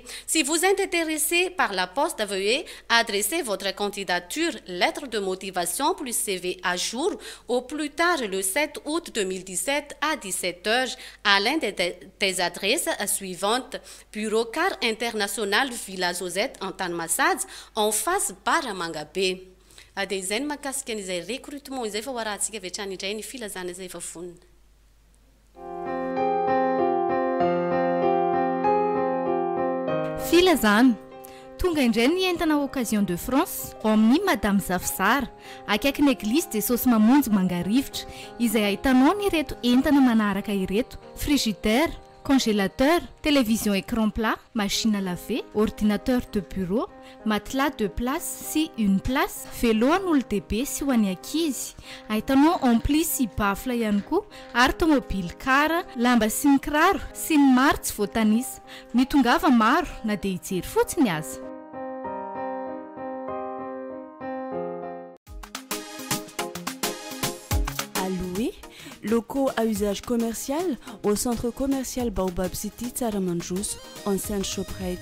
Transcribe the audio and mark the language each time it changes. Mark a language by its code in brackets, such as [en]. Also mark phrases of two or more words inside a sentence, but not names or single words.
[fr] Si vous êtes intéressé par la poste, veuillez adresser votre candidature, lettre de motivation plus CV à jour au plus tard le 7 août 2017 à 17h à l'un des adresses suivantes: Bureau Car International Villa Josette en Tanmassad en face Bara Mangabe. [mg] Dia izay ny mahakasika an'izay recrutement izay fa ho arahantsika avy hatrany indray ny filazana izay efa vonona. Filazana tonga indray ny entana [fr] occasion de France [mg] ao amin'ny Madame Zafisara akaiky église de Jesosy Mamonjy Mangarivotra izay ahitanao ny ireto entana manaraka ireto: [fr] frigidaire, congélateur, télévision écran plat, machine à laver, ordinateur de bureau, matelas de place sy une place, vélo [mg] an'olon-dehibe sy ho an'ny ankizy. Ahitanao ampli sy bafla ihany koa ary tomobile car, lamba sy ny kiraro sy ny maro tsy voatanisa. Mitongava maro na dia hijery fotsiny aza. [fr] Locaux à usage commercial au centre commercial Baobab City Tsaramandjous, ancienne Shoprite.